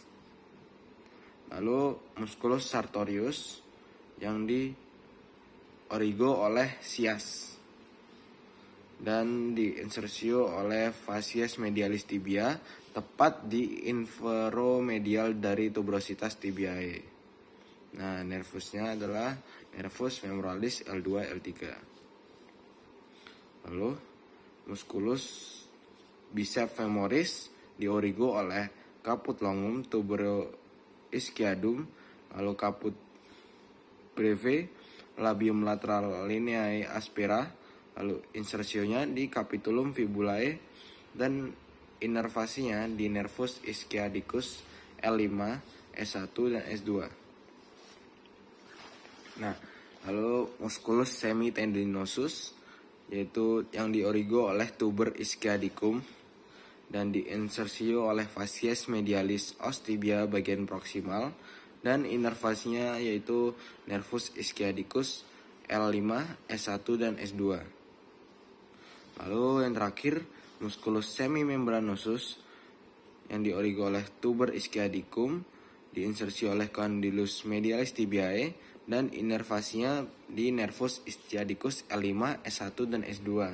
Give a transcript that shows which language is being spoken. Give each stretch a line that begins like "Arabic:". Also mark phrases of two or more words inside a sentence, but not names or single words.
Indonesian: Lalu
Latin: musculus sartorius
Indonesian: yang diorigo oleh Sias dan diinsersio oleh
Latin: fascies medialis tibia,
Indonesian: tepat di inferomedial dari
Latin: tuberositas tibiae.
Indonesian: Nah, nervusnya adalah
Latin: nervus femoralis
Indonesian: L2 L3. Lalu
Latin: musculus biceps femoris
Indonesian: diorigo oleh
Latin: caput longum tuberoischiadum,
Indonesian: lalu
Latin: caput breve labium lateral lineae aspera,
Indonesian: lalu insersionya di
Latin: capitulum fibulae,
Indonesian: dan inervasinya di
Latin: nervus ischiadicus
Indonesian: L5, S1 dan S2. Nah, lalu
Latin: musculus semitendinosus
Indonesian: yaitu yang diorigo oleh
Latin: tuber ischiadicum
Indonesian: dan diinsersio oleh
Latin: facies medialis os tibia
Indonesian: bagian proksimal, dan inervasinya yaitu
Latin: nervus ischiadicus
Indonesian: L5, S1 dan S2. Lalu yang terakhir
Latin: musculus semimembranosus
Indonesian: yang diorigo oleh
Latin: tuber ischiadicum,
Indonesian: diinsersio oleh
Latin: condylus medialis tibiae,
Indonesian: dan inervasinya di
Latin: nervus ischiadicus
Indonesian: L5, S1 dan S2.